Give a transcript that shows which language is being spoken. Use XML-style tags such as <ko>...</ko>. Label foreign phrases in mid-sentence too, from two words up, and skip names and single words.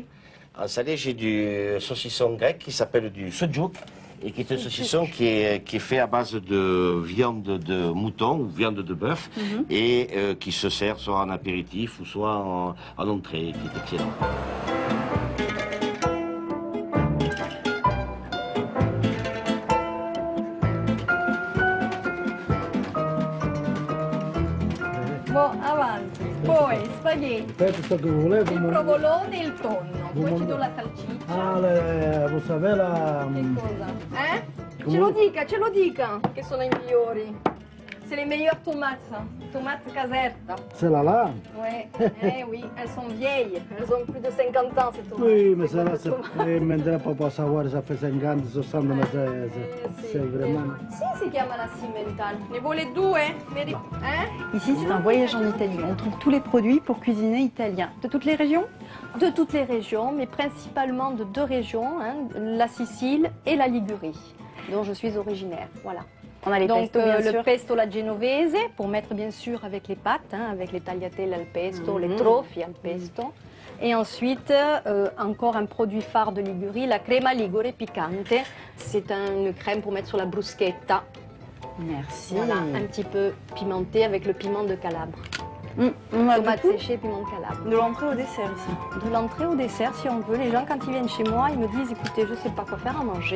<fr>En salé, j'ai du saucisson grec qui s'appelle du sucuk et qui est un saucisson qui est fait à base de viande de mouton ou viande de bœuf et qui se sert soit en apéritif ou soit en entrée, qui est excellent. Bon,</fr> <it>avanti. Poi spaghetti,</it> <fr>Faites ce que vous voulez.</fr> <it>il provolone e il tonno. Poi ti do la salsiccia.</it> <fr>Ah, vous savez la...</fr> <it>Che cosa? Ce lo dica, che sono i migliori.</it> <fr>C'est les meilleures tomates, tomates caserta. Celle-là? Oui, elles sont vieilles, elles ont plus de 50 ans ces tomates. Oui, mais Ces celle-là, bonnes c'est tomates. maintenant pour pas savoir, ça fait 50, 60, mais c'est vraiment...</fr> <it>Sì, si chiamano Simmental. Ne vuole due?</it> <fr>Ici, c'est un voyage en Italie. On trouve tous les produits pour cuisiner italien. De toutes les régions? De toutes les régions, mais principalement de deux régions, la Sicile et la Ligurie, dont je suis originaire. Voilà. On a les Donc pesto, bien le sûr.</fr> <it>pesto la genovese,</it> <fr>pour mettre bien sûr avec les pâtes, avec les</fr> <it>tagliatelle al pesto,</it> <fr>les</fr> <it>trofi al pesto.</it> <fr>Et ensuite, encore un produit phare de Ligurie, la</fr> <it>crema ligure piccante.</it> <fr>C'est une crème pour mettre sur la bruschetta. Merci. Voilà, un petit peu pimenté avec le piment de Calabre. On a Tomate beaucoup séchée, piment de Calabre. de l'entrée au dessert ici. De l'entrée au dessert, si on veut. Les gens, quand ils viennent chez moi, ils me disent, écoutez, je ne sais pas quoi faire à manger.</fr>